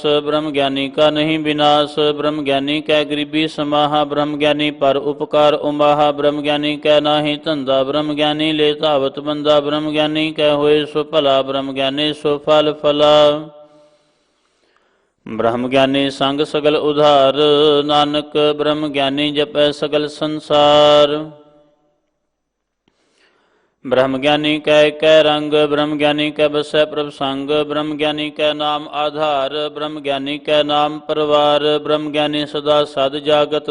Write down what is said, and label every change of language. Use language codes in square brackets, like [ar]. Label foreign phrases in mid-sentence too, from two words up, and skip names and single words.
[hi] ब्रह्म ज्ञानी का नहीं विनाश। ब्रह्म ज्ञानी कै गरीबी समाहा। ब्रह्म ज्ञानी पर उपकार उमाहा। ब्रह्म ज्ञानी कै नाही धंधा। ब्रह्म ज्ञानी ले धावत बंदा। ब्रह्म ज्ञानी कै होए सो भला। ब्रह्म ज्ञानी सो फल फला। ब्रह्म ज्ञानी संग सगल उधार नानक। ब्रह्म ज्ञानी जपै सगल संसार। ब्रह्म ज्ञानी कै कै रंग। ब्रह्म ज्ञानी कै बसै प्रभ संग। ब्रह्म ज्ञानी कै नाम आधार। ब्रह्म ज्ञानी कै नाम परवार। ब्रह्म ज्ञानी सदा सद जागत।